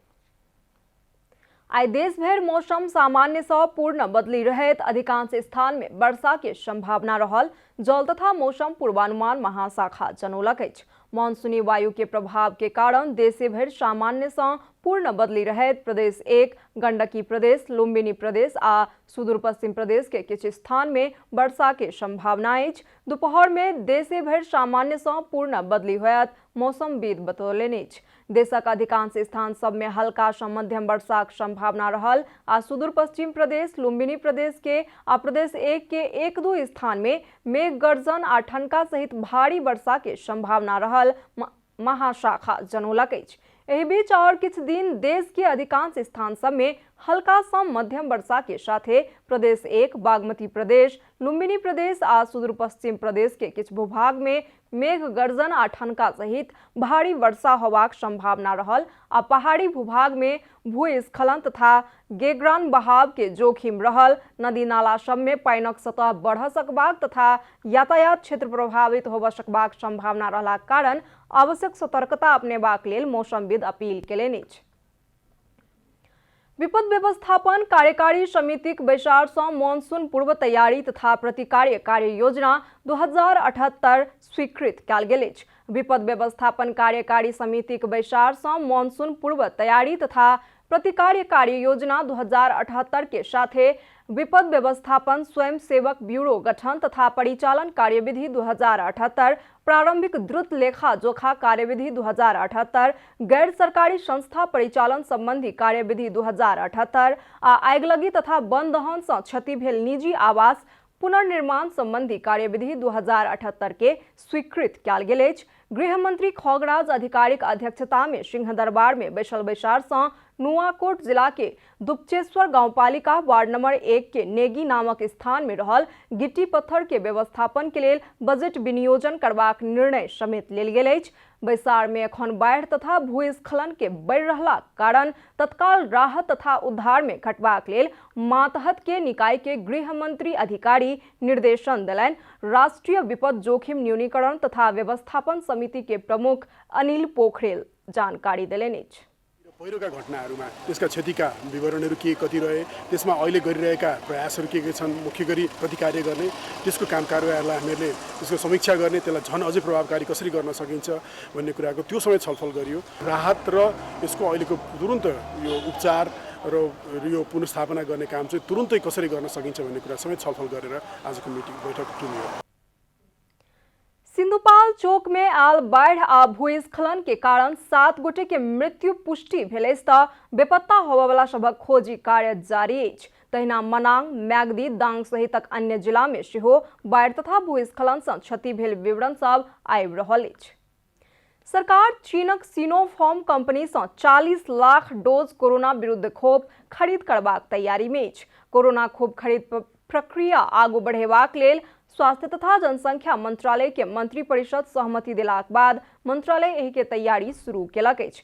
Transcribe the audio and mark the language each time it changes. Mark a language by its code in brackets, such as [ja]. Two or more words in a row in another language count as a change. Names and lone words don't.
[mai] आई देश भर मौसम सामान्य से पूर्ण बदली रहत अधिकांश स्थान में वर्षा के संभावना रहल जल तथा मौसम पूर्वानुमान महाशाखा जनौलक अछि। मानसूनी वायु के प्रभाव के कारण देश भर सामान्य से पूर्ण बदली रहत प्रदेश 1, गंडकी प्रदेश, लुम्बिनी प्रदेश आ सुदूर पश्चिम प्रदेश के किछ स्थान में वर्षा के संभावना अछि। दोपहर में देश भर सामान्य से पूर्ण बदली होयत मौसमविद बतौलनि अछि। देशक अधिकांश स्थान सब में हल्का से मध्यम वर्षा के संभावना रहल आ सुदूर पश्चिम प्रदेश, लुम्बिनी प्रदेश के आ प्रदेश 1 के 1-2 स्थान में मेघ गर्जन आ ठनका सहित भारी वर्षा के संभावना रहल महाशाखा जनौलक अछि। एहि बीच और किछ दिन देश के अधिकांश स्थान सब में हल्का सा मध्यम वर्षा के साथे प्रदेश 1, बागमती प्रदेश, लुम्बिनी प्रदेश आ सुदूर पश्चिम प्रदेश के किछ भूभाग में मेघ गर्जन आ ठनका सहित भारी वर्षा होबाक संभावना रहल आ पहाड़ी भूभाग में भूस्खलन तथा गेगरान बहाव के जोखिम रहल। नदी नाला सब में पानिक सतह बढ़ सकबाक तथा यातायात क्षेत्र प्रभावित होब सकबाक संभावना रहला कारण आवश्यक सतर्कता अपनेबाक लेल मौसमविद अपील केलनि अछि। विपद व्यवस्थापन कार्यकारी समितिक बैसार से मानसून पूर्व तैयारी तथा प्रतिकार्य कार्य योजना 2078 स्वीकृत कयल गेल अछि। विपद व्यवस्थापन कार्यकारी समितिक बैसार से मानसून पूर्व तैयारी तथा प्रतिकार्य कार्य योजना 2078 के साथे विपद व्यवस्थापन स्वयं सेवक ब्यूरो गठन तथा परिचालन कार्यविधि 2078, प्रारंभिक द्रुत लेखा जोखा कार्यविधि 2078, गैर सरकारी संस्था परिचालन संबंधी कार्यविधि 2078 आ आगिलगी तथा वन दहन से क्षति भेल निजी आवास पुनर्निर्माण संबंधी कार्यविधि 2078 के स्वीकृत कयल गेल अछि। गृह मंत्री खगराज आधिकारिक अध्यक्षता में सिंह दरबार में बैसल बैसार से नुआकोट जिला के दुपचेश्वर गांवपालिका वार्ड नंबर 1 के नेगी नामक स्थान में रहल गिट्टी पत्थर के व्यवस्थापन के लेल बजट विनियोजन करबाक निर्णय समेत लेल गेल अछि। बैसार में एखन बाढ़ तथा भूस्खलन के बढ़ि रहला कारण तत्काल राहत तथा उद्धार में खटबाक लेल मातहत के निकाय के गृह मंत्री अधिकारी निर्देशन देलनि। राष्ट्रीय विपद जोखिम न्यूनीकरण तथा व्यवस्थापन समिति के प्रमुख अनिल पोखरेल जानकारी देलनि अछि। [ne] पहिरोका घटनाहरूमा त्यसका क्षतिका विवरणहरू के कति रहे, त्यसमा अहिले गरिरहेका प्रयासहरू के छन्, मुख्य गरी प्रतिकार्य गर्ने त्यसको काम कारबाहीहरूलाई हामीले त्यसको समीक्षा गर्ने, त्यसलाई झन् अझै प्रभावकारी कसरी गर्न सकिन्छ भन्ने कुराको त्यो समय छलफल गरियो। राहत र यसको अहिलेको तुरुन्त यो उपचार र यो पुनर्स्थापना गर्ने काम चाहिँ तुरुन्तै कसरी गर्न सकिन्छ भन्ने कुरा समेत छलफल गरेर आजको बैठक टुङ्गियो। [mai] सिन्धुपाल चौक में आल बाढ़ आ भूस्खलन के कारण 7 गोटे के मृत्यु पुष्टि भेल अछि तऽ बेपत्ता होबयवला सभक खोजी कार्य जारी अछि। तहिना मनाङ, म्याग्दी, दाङ सहितक अन्य जिला में सेहो बाढ़ तथा भूस्खलन सँ क्षति भेल विवरण सब आबि रहल अछि। सरकार चीनक सिनोफार्म कंपनी से 40 लाख डोज कोरोना विरुद्ध खोप खरीद करबाक तैयारी में अछि। कोरोना खोप खरीद प्रक्रिया आगू बढ़ेबाक लेल स्वास्थ्य तथा जनसंख्या मंत्रालय के मंत्री परिषद सहमति देलाक बाद मंत्रालय एहि के तैयारी शुरू केलक अछि।